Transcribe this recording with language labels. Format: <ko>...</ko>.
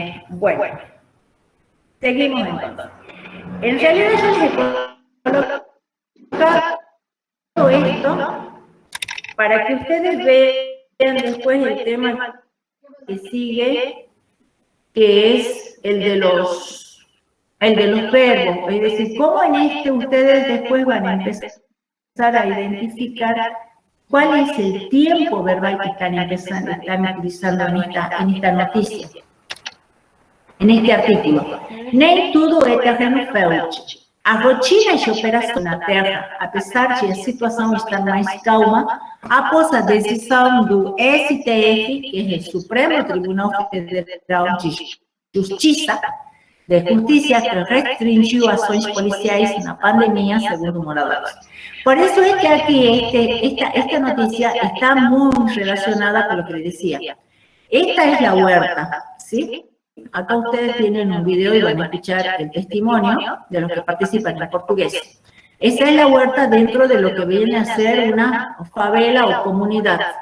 <es>Bueno, seguimos entonces. En realidad yo les he colocado esto para que ustedes vean después el tema que sigue, que es el de los verbos. Es decir, cómo en ustedes después van a empezar a identificar cuál es el tiempo verbal que están utilizando en esta noticia, en este artículo.</es> <pt>Nem tudo é terreno fértil. A rotina de operação na Terra, apesar de a situação estar mais calma, após a decisão do STF, que é o Supremo Tribunal Federal de Justiça, que restringiu ações policiais na pandemia, segundo moradores.</pt> <es>Por eso es que aquí esta noticia está muy relacionada con lo que les decía. Esta es la huerta, ¿sí? Acá ustedes tienen un video y van a escuchar el testimonio de los que participan en portugués. Esa es la huerta dentro de lo que viene a ser una favela o comunidad.</es>